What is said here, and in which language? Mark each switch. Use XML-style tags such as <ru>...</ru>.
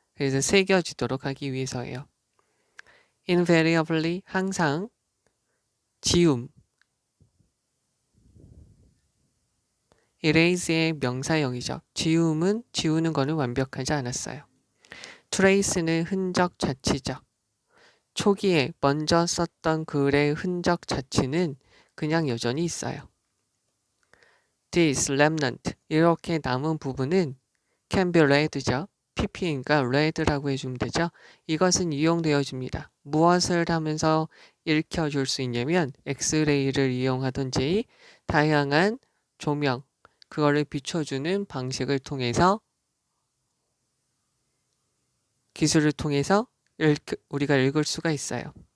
<ko>그래서 새겨지도록 하기 위해서예요. invariably 항상 지움 erase의 명사형이죠. 지움은 지우는 거는 완벽하지 않았어요. trace는 흔적 자치죠. 초기에 먼저 썼던 글의 흔적 자치는 그냥 여전히 있어요.</ko> <en>This remnant</en> <ko>이렇게 남은 부분은</ko> <en>can be read죠.</en> <ko>pp니까 read라고 해주면 되죠. 이것은 이용되어집니다. 무엇을 하면서 읽혀줄 수 있냐면 엑스레이를 이용하든지 다양한 조명 그거를 비춰주는 방식을 통해서 기술을 통해서 우리가 읽을 수가 있어요.</ko>